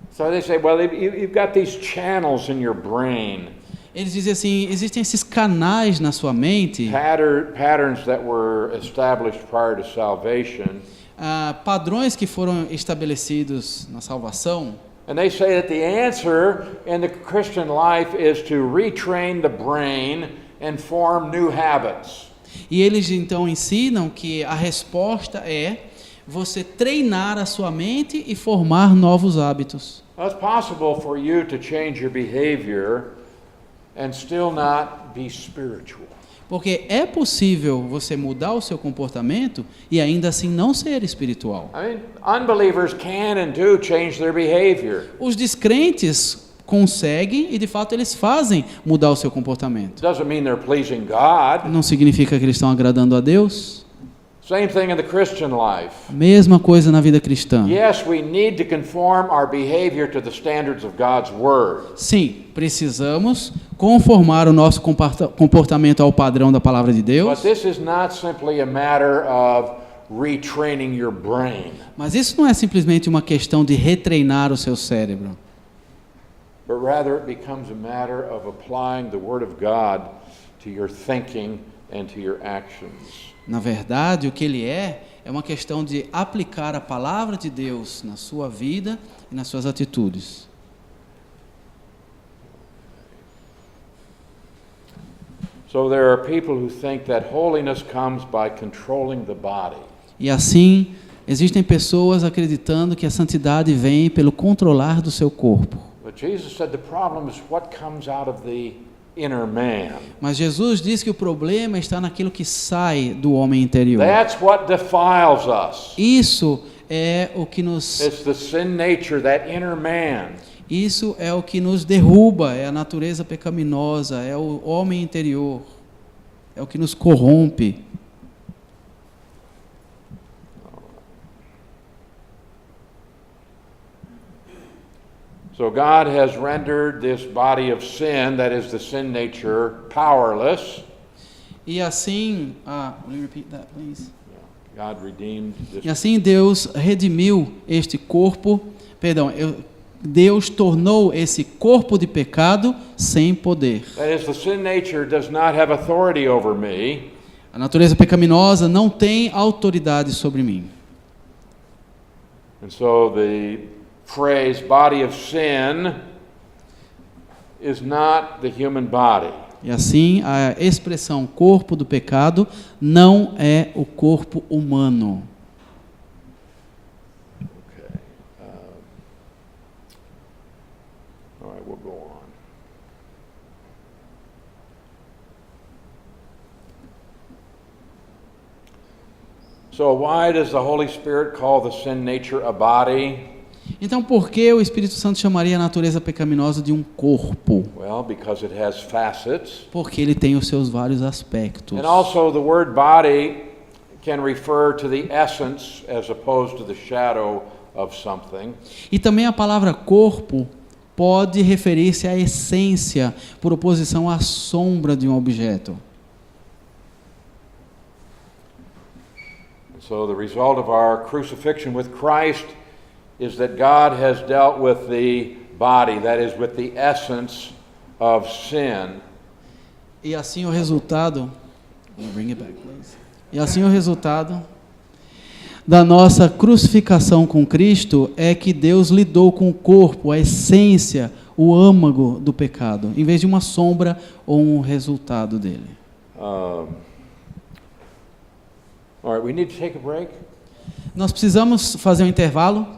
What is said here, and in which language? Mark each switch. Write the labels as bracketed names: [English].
[English] So they say, well, you've got these channels in your brain, [Portuguese] Eles dizem assim, existem esses canais na sua mente, [English] patterns that were established prior to salvation. [Portuguese] padrões que foram estabelecidos na salvação. [English] And they say that the answer in the Christian life is to retrain the brain and form new habits. [Portuguese] E eles então ensinam que a resposta é você treinar a sua mente e formar novos hábitos. [English] Well, it's possible for you to change your behavior and still not be spiritual. [Portuguese] Porque é possível você mudar o seu comportamento e ainda assim não ser espiritual. [English] I mean, unbelievers can and do change their behavior. [Portuguese] Os descrentes conseguem e de fato eles fazem mudar o seu comportamento. [English] Doesn't mean they're pleasing God. [Portuguese] Não significa que eles estão agradando a Deus. [English] Same thing in the Christian life. [Portuguese] Mesma coisa na vida cristã. [English] Yes, we need to conform our behavior to the standards of God's Word. [Portuguese] Sim, precisamos conformar o nosso comportamento ao padrão da palavra de [English] But [Portuguese] Deus. [English] this is not simply a matter of retraining your brain, [Portuguese] Mas isso não é simplesmente uma questão de retreinar o seu cérebro. [English] but rather it becomes a matter of applying the Word of God to your thinking and to your actions. [Portuguese] Na verdade, o que ele é uma questão de aplicar a palavra de Deus na sua vida e nas suas atitudes. [English] So there are people who think that holiness comes by controlling the body. [Portuguese] E assim, existem pessoas acreditando que a santidade vem pelo controlar do seu corpo. [English] But Jesus said the problem is what comes out of the inner man. [Portuguese] Mas Jesus diz que o problema está naquilo que sai do homem interior. [English] That's what defiles us. [Portuguese] Isso é o que nos [English] It's the sin nature, that inner man. [Portuguese] Isso é o que nos derruba, é a natureza pecaminosa, é o homem interior, é o que nos corrompe. [English] So God has rendered this body of sin, that is the sin nature, powerless. [Portuguese] E assim, [English] will you repeat that, please? God redeemed [Portuguese] E [English] this. [Portuguese] assim Deus redimiu este corpo, Deus tornou esse corpo de pecado sem poder. [English] That is, the sin nature does not have authority over me. [Portuguese] A natureza pecaminosa não tem autoridade sobre mim. [English] And so the phrase body of sin is not the human body. [Portuguese] E assim, a expressão corpo do pecado não é o corpo humano. [English] Okay. All right, we'll go on. So why does the Holy Spirit call the sin nature a body? [Portuguese] Então, por que o Espírito Santo chamaria a natureza pecaminosa de um corpo? [English] Well, because it has facets. [Portuguese] Porque ele tem os seus vários aspectos. [English] And also the word body can refer to the essence as opposed to the shadow of something. [Portuguese] E também a palavra corpo pode referir-se à essência, por oposição à sombra de um objeto. [English] So the result of our crucifixion with Christ is that God has dealt with the body, that is, with the essence of sin. [Portuguese] E assim o resultado, [English] bring it back, please. [Portuguese] E assim o resultado da nossa crucificação com Cristo é que Deus lidou com o corpo, a essência, o âmago do pecado, em vez de uma sombra ou um resultado dele. [English] All right, we need to take a break. [Portuguese] Nós precisamos fazer um intervalo.